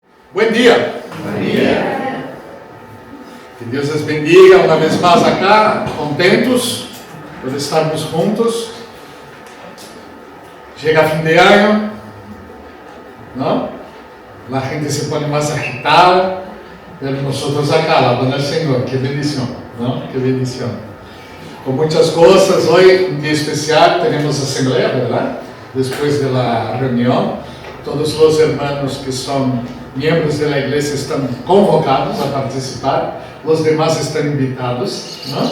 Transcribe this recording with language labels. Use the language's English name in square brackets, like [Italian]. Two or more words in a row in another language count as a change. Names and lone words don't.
[Spanish] Buen día. Buen día. [Portuguese] Que Deus [Spanish] les bendiga [Portuguese] uma vez mais acá, contentos por estarmos juntos. Chega fim de ano, [Spanish] ¿no? La gente se pone más agitada, pero nosotros acá, alabando al Señor. Qué bendición, ¿no? Qué bendición. Con muchas cosas, hoy un día especial, tenemos asamblea, ¿verdad? Después de la reunión, todos los hermanos que son miembros de la iglesia están convocados a participar, los demás están invitados, ¿no?